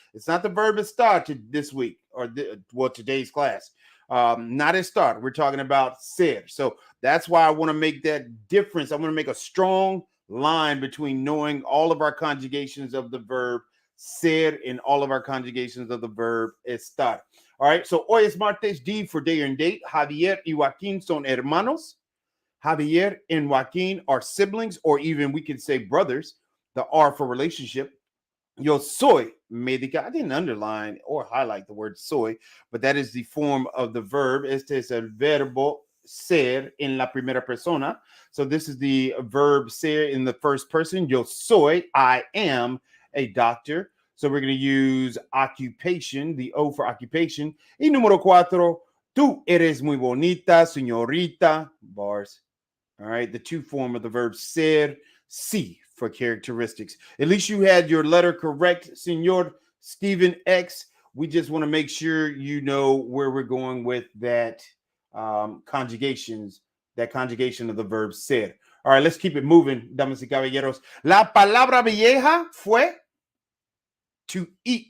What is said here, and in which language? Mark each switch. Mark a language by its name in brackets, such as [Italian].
[English] It's not the verb estar this week or today's class. Not estar. We're talking about ser. So that's why I want to make that difference. I want to make a strong line between knowing all of our conjugations of the verb ser and all of our conjugations of the verb estar. All right, so hoy es martes, D for day and date. [Spanish] Javier y Joaquín son hermanos. [English] Javier and Joaquín are siblings, or even we can say brothers. The R for relationship. Yo soy médica. I didn't underline or highlight the word soy, but that is the form of the verb. [Spanish] Este es el verbo ser en la primera persona. [English] So this is the verb ser in the first person. Yo soy, I am a doctor. So we're going to use occupation, the O for occupation. [Spanish] Y número 4, tú eres muy bonita, señorita. [English] Bars. All right, the two form of the verb ser, C for characteristics. At least you had your letter correct, señor Stephen X. We just want to make sure you know where we're going with that conjugation of the verb ser. All right, let's keep it moving, damas y caballeros. [Spanish] La palabra vieja fue to eat.